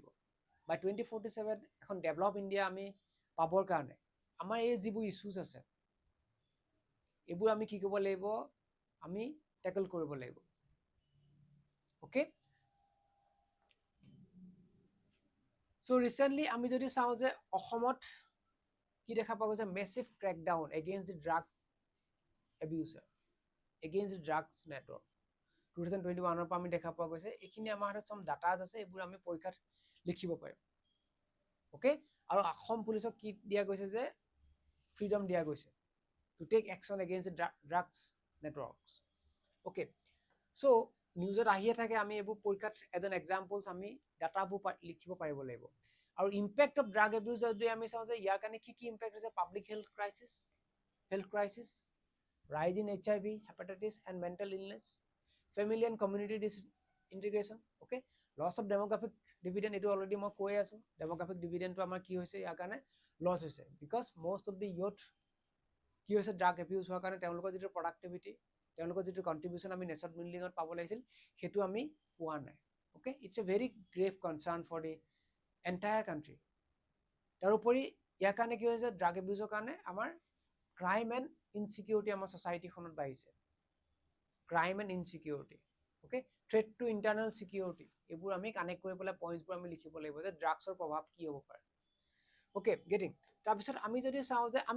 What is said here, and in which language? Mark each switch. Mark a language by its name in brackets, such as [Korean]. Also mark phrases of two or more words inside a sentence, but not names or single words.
[Assamese] বাই 2047 এখন ডেভেলপ ইণ্ডিয়া আমি পাবৰ কাৰণে আমাৰ এই যিবোৰ ইছ্যুজ আছে, এইবোৰ আমি কি কৰিব লাগিব, আমি টেকল কৰিব লাগিব। [English] okay, so recently [Assamese] আমি যদি চাওঁ যে অসমত কি দেখা পোৱা গৈছে, [English] massive crackdown against the drug abuser. against the drugs network [Assamese] 2021 পৰা আমি দেখা পোৱা গৈছে এইখিনি আমাৰ হাতত [English] some datas [Assamese] আছে এইবোৰ আমি পৰীক্ষাত লিখিব পাৰিম ওকে আৰু অসম পুলিচক কি দিয়া গৈছে যে ফ্ৰীডম দিয়া গৈছে [English] to take action against the drugs networks okay so [Assamese] নিউজত আহিয়ে থাকে আমি এইবোৰ পৰীক্ষাত [English] as an examples [Assamese] আমি ডাটাবোৰ লিখিব পাৰিব লাগিব আৰু [English] impact of drug abuse [Assamese] যদি আমি চাওঁ যে ইয়াৰ কাৰণে কি ইম্পেক্ট [English] হৈছে public health crisis rise in HIV hepatitis and mental illness family and community disintegration okay loss of demographic dividend etu already [Assamese] মই কৈ আছো [English] demographic dividend to [Assamese] আমাৰ কি হৈছে ইয়াৰ কাৰণে [English] loss হৈছে because most of the youth [Assamese] কি হৈছে [English] drug abuse [Assamese] হোৱাৰ কাৰণে তেওঁলোকৰ যিটো প্ৰডাক্টিভিটি তেওঁলোকৰ যিটো কন্ট্ৰিবিউশন আমি [English] nation building [Assamese] পাব লাগিছিল হেতু আমি পোৱা নাই [English] okay it's a very grave concern for the entire country [Assamese] তাৰ উপৰি ইয়াৰ কাৰণে কি হৈছে ড্ৰাগ এবিউজৰ কাৰণে আমাৰ [English] crime and insecurity [Assamese] আমাৰ সোসাইটিখনত বাঢ়িছে [English] crime and insecurity okay threat to internal security [Assamese] এইবোৰ আমি কানেক্ট কৰি পেলাই পইণ্টছবোৰ আমি লিখিব লাগিব যে ড্ৰাগছৰ প্ৰভাৱ কি হ'ব পাৰে [English] okay getting [Assamese] তাৰপিছত আমি যদি চাওঁ যে আমি